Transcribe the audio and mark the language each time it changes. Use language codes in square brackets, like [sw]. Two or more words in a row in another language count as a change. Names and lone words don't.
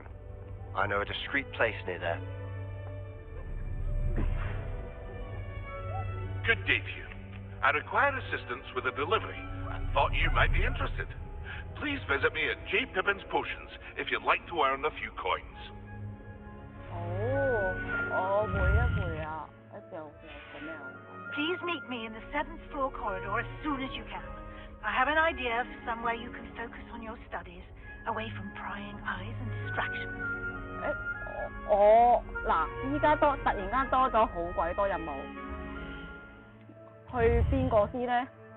[en] I know a discreet place near there. Good day to you. I require assistance with a delivery and thought you might be interested. Please visit me at J. Pippin's Potions if you'd like to earn a few coins. [yue] 我會啊會啊，一時候做咩啊？ [en] Please meet me in the 7th floor corridor as soon as you can. I have an idea of somewhere you can focus on your studies, away from prying eyes and distractions. [yue] 我嗱，依家突然間多咗好鬼多任務，去邊個先呢？